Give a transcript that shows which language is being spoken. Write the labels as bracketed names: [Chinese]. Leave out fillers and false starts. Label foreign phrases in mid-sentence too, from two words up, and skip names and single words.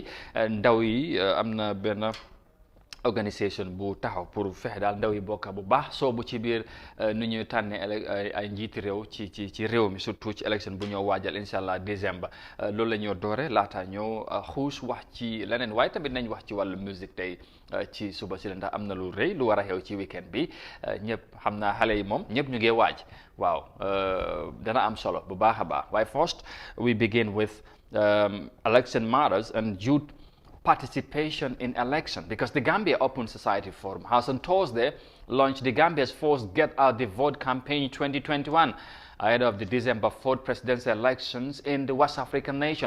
[Wolof] ndaw yi am na benn organisation bu taxaw pour fexe daal ndaw yi bokk bu baax soobu ci biir nu ñuy tànnee ay njiiti réew ci réew mi, surtout ci élection bu ñoo waajal [Arabic] إن شاء الله [Wolof] décembre. loolu la ñoo doore laata ñoo xuus wax ci leneen, waaye tamit nañ wax ci wàllu musique tey ci suba si la, ndax am na lu rëy lu war a xew ci weekend bi. ñëpp xam naa xale yi moom ñëpp ñu ngi waaj. waaw dana am solo bu baax a baax. [English] waaye first we begin with election matters and youth participation in election, because the Gambia Open Society Forum has on Thursday launched the Gambia's first Get Out the Vote campaign 2021 ahead of the December 4th presidential elections in the West African nation.